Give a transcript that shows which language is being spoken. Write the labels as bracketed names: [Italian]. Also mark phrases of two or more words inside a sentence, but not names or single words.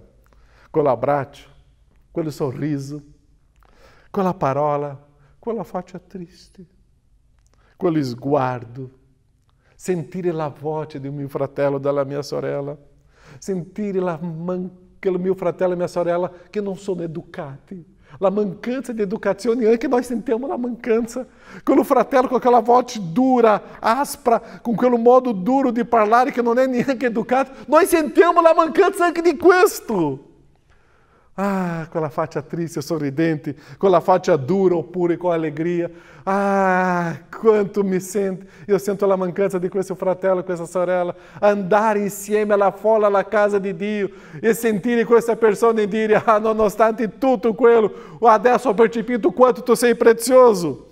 [Italian] Quell'abbraccio, quel sorriso, quella parola, quella faccia triste, quello sguardo. Sentire la voce del mio fratello e della mia sorella, sentire che il mio fratello e mia sorella che non sono educati, la mancanza di educazione, anche noi sentiamo la mancanza, quello fratello [Portuguese] com aquela [Italian] voce dura, aspra, com quel modo duro di parlare che non è neanche educato, noi sentiamo la mancanza anche di questo. Ah, quella faccia triste, sorridente, quella faccia dura oppure [Portuguese] com alegria. [Italian] Ah, quanto mi sento, io sento la mancanza di questo fratello, questa sorella, andare insieme alla folla, alla casa di Dio e sentire questa persona e dire: ah, nonostante tutto quello, adesso ho percepito quanto tu sei prezioso.